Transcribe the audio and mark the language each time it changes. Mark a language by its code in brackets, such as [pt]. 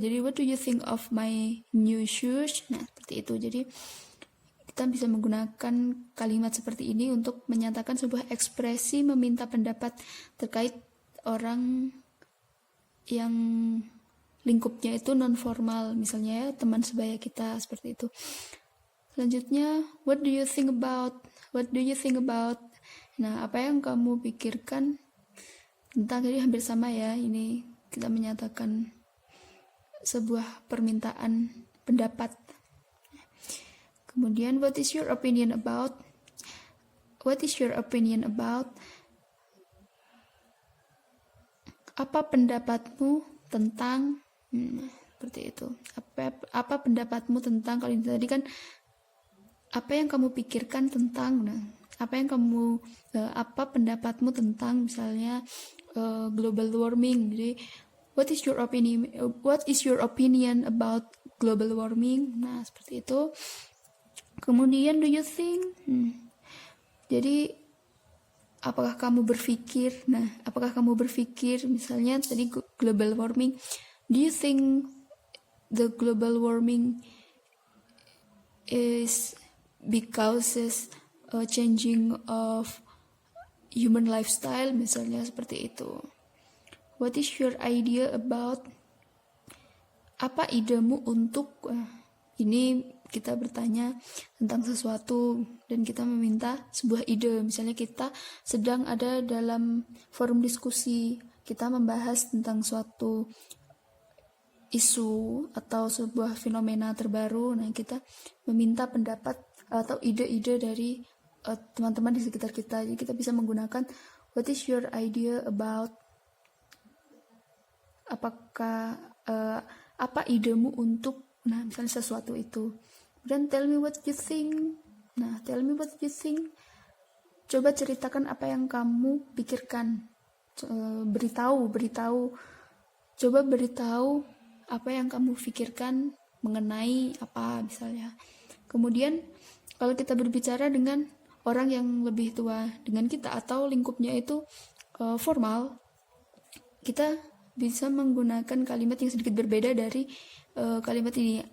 [id] Jadi [en] what do you think of my new shoes. [id] Nah, seperti itu. Jadi kita bisa menggunakan kalimat seperti ini untuk menyatakan sebuah ekspresi meminta pendapat terkait orang yang lingkupnya itu non formal, misalnya ya teman sebaya kita, seperti itu. Selanjutnya, [en] what do you think about? What do you think about? [id] Nah, apa yang kamu pikirkan tentang, jadi hampir sama ya, ini kita menyatakan sebuah permintaan pendapat. Kemudian, [en] what is your opinion about? What is your opinion about? [id] Apa pendapatmu tentang, seperti itu. Apa pendapatmu tentang, kalau ini tadi kan apa yang kamu pikirkan tentang, nah, apa pendapatmu tentang misalnya global warming. Jadi [en] what is your opinion about global warming? [id] Nah, seperti itu. Kemudian [en] do you think? [id] Jadi apakah kamu berpikir? Nah, apakah kamu berpikir misalnya tadi [en] global warming, do you think the global warming is because changing of human lifestyle, [id] misalnya seperti itu. [en] What is your idea about? [id] Apa idemu untuk ini kita bertanya tentang sesuatu dan kita meminta sebuah ide. Misalnya kita sedang ada dalam forum diskusi, kita membahas tentang suatu isu atau sebuah fenomena terbaru. Nah, kita meminta pendapat atau ide-ide dari teman-teman di sekitar kita. Jadi kita bisa menggunakan [en] what is your idea about, [id] apakah apa idemu untuk misalnya sesuatu itu. Dan [en] tell me what you think. [id] Nah, [en] tell me what you think. [id] Coba ceritakan apa yang kamu pikirkan. Beritahu. Coba beritahu apa yang kamu pikirkan mengenai apa misalnya. Kemudian kalau kita berbicara dengan orang yang lebih tua dengan kita atau lingkupnya itu formal, kita bisa menggunakan kalimat yang sedikit berbeda dari kalimat ini.